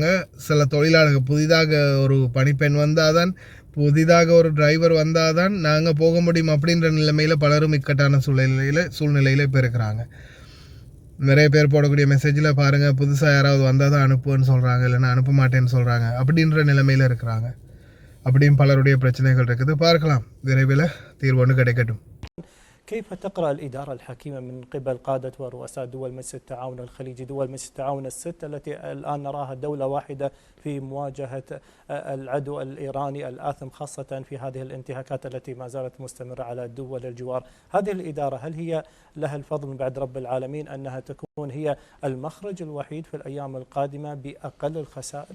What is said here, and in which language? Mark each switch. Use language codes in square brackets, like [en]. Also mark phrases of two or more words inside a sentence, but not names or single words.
[ta] சில தொழிலாளர்கள் புதிதாக ஒரு பணிப்பெண் வந்தால் தான், புதிதாக ஒரு டிரைவர் வந்தால் தான் நாங்கள் போக முடியும் அப்படின்ற நிலைமையில் பலரும் இக்கட்டான சூழ்நிலையில் இப்போ இருக்கிறாங்க. நிறைய பேர் போடக்கூடிய மெசேஜில் பாருங்கள், புதுசாக யாராவது வந்தால் தான் அனுப்புன்னு சொல்கிறாங்க, இல்லைன்னா அனுப்ப மாட்டேன்னு சொல்கிறாங்க அப்படின்ற நிலைமையில் இருக்கிறாங்க. அப்படியும் பலருடைய பிரச்சனைகள் இருக்குது. பார்க்கலாம், விரைவில் தீர்வு ஒன்று கிடைக்கட்டும். [ar] كيف تقرأ الإدارة الحكيمة من قبل قادة ورؤساء دول مجلس التعاون الخليجي، دول مجلس التعاون الست التي الآن نراها دولة واحدة في مواجهة العدو الإيراني الآثم، خاصة في هذه الانتهاكات التي ما زالت مستمرة على دول الجوار؟ هذه الإدارة هل هي لها الفضل من بعد رب العالمين أنها تكون هي المخرج الوحيد في الأيام القادمة بأقل الخسائر؟